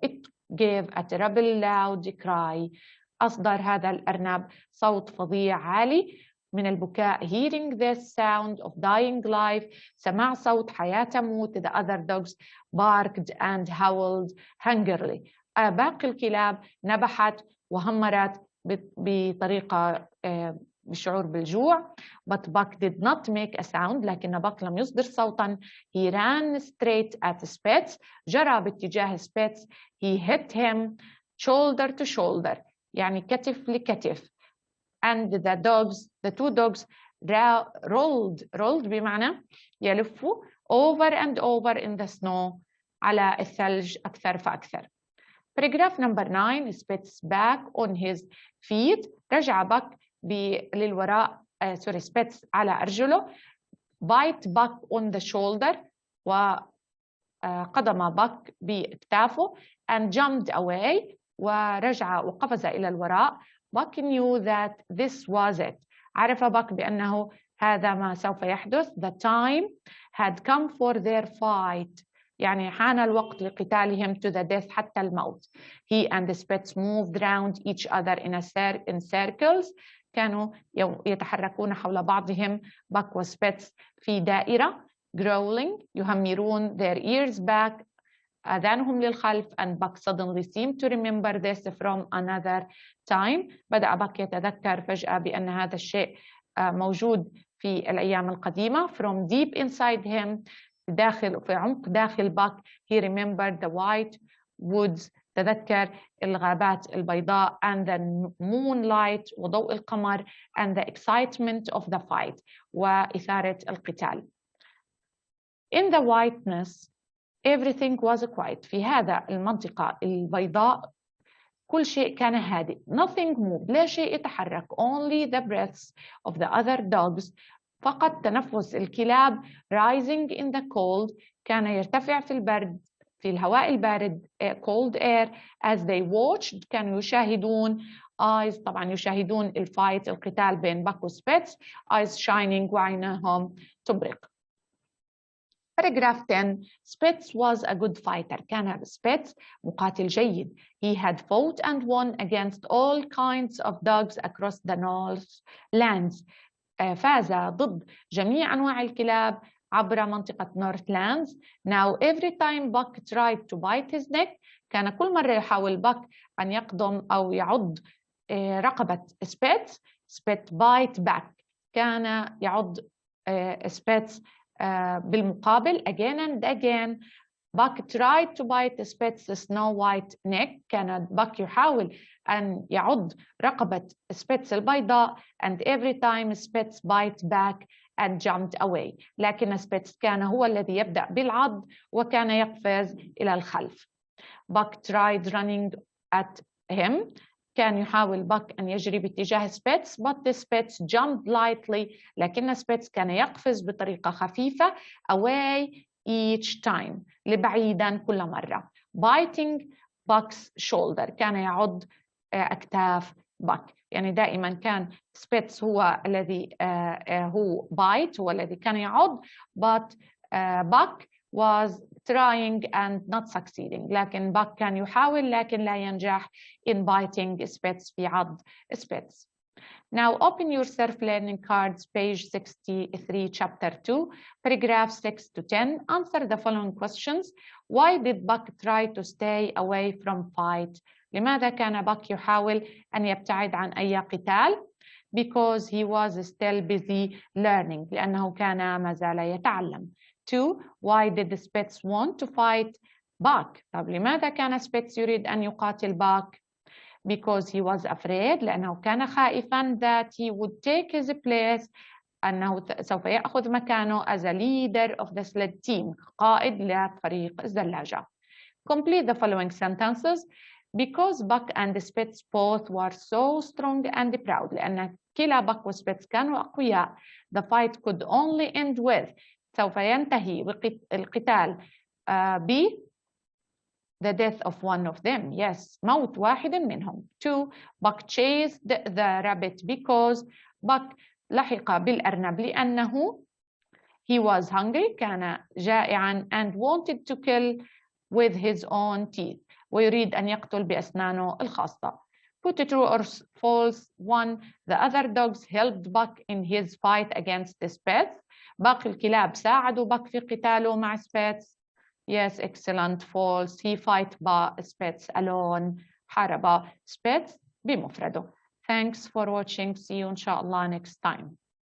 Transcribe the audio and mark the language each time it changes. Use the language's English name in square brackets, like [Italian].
[English] it gave a terrible loud cry، [Arabic] أصدر هذا الأرنب صوت فظيع عالي من البكاء. [English] hearing this sound of dying life، [Arabic] سمع صوت حياة تموت. [English] the other dogs barked and howled hungrily، [Arabic] باقي الكلاب نبحت وهمرت بطريقة بالشعور بالجوع. [English] but Buck did not make a sound، [Arabic] لكن باك لم يصدر صوتا. [English] he ran straight at Spitz، [Arabic] جرى باتجاه [English] Spitz. he hit him shoulder to shoulder، [Arabic] يعني كتف لكتف. [English] and the two dogs rolled [Arabic] بمعنى يلفوا [English] over and over in the snow، [Arabic] على الثلج أكثر فأكثر. [English] Paragraph number 9. Spitz back on his feet، [Arabic] رجع باك للوراء. سبيتس على أرجله. [English] bite Buck on the shoulder [Arabic] وقدم Buck بكتافه [English] and jumped away [Arabic] ورجع وقفز إلى الوراء. [English] Buck knew that this was it. [Arabic] عرف Buck بأنه هذا ما سوف يحدث. [English] The time had come for their fight. [Arabic] يعني حان الوقت لقتالهم [English] to the death [Arabic] حتى الموت. [English] He and the Spitz moved around each other in circles. [Arabic] كانوا يتحركون حول بعضهم Buck وسبيتس في دائرة. [English] Growling يهمرون their ears back [Arabic] آذانهم للخلف [English] and Buck suddenly seemed to remember this from another time. [Arabic] بدأ Buck يتذكر فجأة بأن هذا الشيء موجود في الأيام القديمة. [English] From deep inside him [Arabic] في عمق داخل Buck [English] he remembered the white woods. [Arabic] تذكر الغابات البيضاء [English] and the moonlight [Arabic] وضوء القمر [English] and the excitement of the fight [Arabic] وإثارة القتال. [English] In the whiteness everything was quiet. في هذا المنطقة البيضاء كل شيء كان هادئ. Nothing moved. [Arabic] لا شيء يتحرك. [English] Only the breaths of the other dogs. [Arabic] فقط تنفس الكلاب. [English] Rising in the cold. [Arabic] كان يرتفع في البرد في الهواء البارد. [English] Cold air. As they watched [Arabic] كانوا يشاهدون. Eyes طبعا يشاهدون الفايت القتال بين Buck وسبيتس. [English] Eyes shining [Arabic] وعينهم تبرق. [English] Paragraph 10. Spitz was a good fighter. [Arabic] كان سبيتس مقاتل جيد. [English] He had fought and won against all kinds of dogs across the Northlands. [Arabic] فاز ضد جميع أنواع الكلاب عبر منطقة Northlands. [English] Now every time Buck tried to bite his neck [Arabic] كان كل مرة يحاول Buck أن يقضم أو يعض رقبة سبيتس. [English] Spit bite back. [Arabic] كان يعض سبيتس بالمقابل. [English] Again and again Buck tried to bite Spit's snow white neck. [Arabic] كان Buck يحاول أن يعض رقبة سبيتس البيضاء [English] and every time Spitz bite back and jumped away. [Arabic] لكن سبيتس كان هو الذي يبدأ بالعض وكان يقفز إلى الخلف. [English] Buck tried running at him. [Arabic] كان يحاول Buck أن يجري باتجاه سبيتس [English] but the Spitz jumped lightly. [Arabic] لكن سبيتس كان يقفز بطريقة خفيفة [English] away each time. [Arabic] لبعيدا كل مرة. [English] Biting Buck's shoulder. [Arabic] كان يعض أكتاف Buck. يعني دائما كان سبيتس هو الذي هو bite هو الذي كان يعض [English] but Buck was trying and not succeeding. [Arabic] لكن Buck كان يحاول لكن لا ينجح [English] in biting Spitz [Arabic] في عض Spitz. [English] Now open your self-learning cards, page 63, chapter 2, paragraph 6 to 10. Answer the following questions. Why did Buck try to stay away from fight? [Arabic] لماذا كان Buck يحاول أن يبتعد عن أي قتال؟ [English] Because he was still busy learning. [Arabic] لأنه كان ما زال يتعلم. 2. [English] Why did the Spitz want to fight Buck? [Arabic] طب لماذا كان Spitz يريد أن يقاتل Buck? [English] Because he was afraid. [Arabic] لأنه كان خائفا [English] that he would take his place. [Arabic] أنه سوف يأخذ مكانه [English] as a leader of the sled team. [Arabic] قائد لفريق الزلاجة. [English] Complete the following sentences. Because Buck and Spitz both were so strong and proud. [Arabic] لأن كلا Buck وسبيتس كانوا أقوياء. [English] The fight could only end with. [Arabic] سوف ينتهي القتال ب [English] the death of one of them. [Arabic] Yes, موت واحد منهم. 2. [English] Buck chased the rabbit because Buck [Arabic] لحق بالأرنب لأنه [English] he was hungry. [Arabic] كان جائعا [English] and wanted to kill with his own teeth. [Arabic] ويريد أن يقتل بأسنانه الخاصة. [English] Put it true or false. 1. The other dogs helped Buck in his fight against the Spitz. [Arabic] باقي الكلاب ساعدوا Buck في قتاله مع Spitz. [English] Yes, excellent. False. He fight Spitz alone. [Arabic] حارب Spitz بمفرده. [English] Thanks for watching. See you [Arabic] إن شاء الله [English] next time.